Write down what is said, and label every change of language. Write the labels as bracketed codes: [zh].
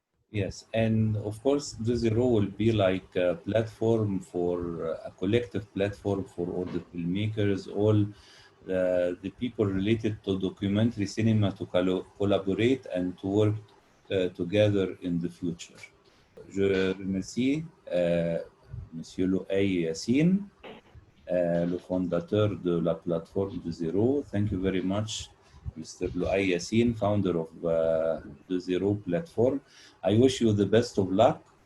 [en] Yes, and of course, the zero will be like a platform for a collective platform for all the filmmakers, all the people related to documentary cinema to collaborate and to work together in the future. [fr] Je remercie Monsieur Louay Yassine, le fondateur de la plateforme de Zero. [en] Thank you very much, Mr. Louay Yassine, founder of the Zero platform. I wish you the best of luck.